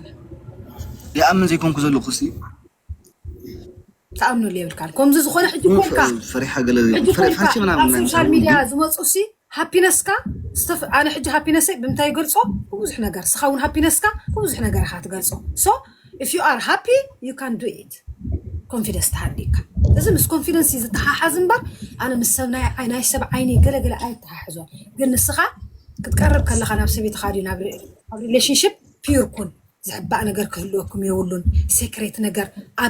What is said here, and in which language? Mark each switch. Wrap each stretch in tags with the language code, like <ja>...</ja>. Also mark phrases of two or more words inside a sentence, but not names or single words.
<ti>ይኣምን ዘይኮንኩ ዘለኹ ሲ ተኣምንሉ የብልካን ከምዚ ዝኾነ ሕጂ ኮንካ ፈሪሓ ገለ ፈሪሓ ምናምን</ti> <en>social media</en> <ti>ዝመፁ ሲ ሃፒነስካ ኣነ ሕጂ ሃፒነሰይ ብምንታይ ይገልፆ ብብዙሕ ነገር ስኻ እውን ሃፒነስካ ብብዙሕ ነገር ኢኻ ትገልፆ ሶ</ti> <en>if you are happy you can do it</en> <ti>ኮንፊደንስ ተሃዲካ እዚ ምስ ኮንፊደንስ ዝተሓሓዝ እምበር ኣነ ምስ ሰብ ናይ ሰብ ዓይኒ ገለገለ ኣይተሓሕዞን ግን ንስኻ ክትቀርብ ከለኻ ናብ ሰበይትኻ ድዩ ናብ ሪሌሽንሽፕ ፒር ኩን ዝሕባእ ነገር ክህልወኩም የብሉን ሴክሬት ነገር ኣብ</ti>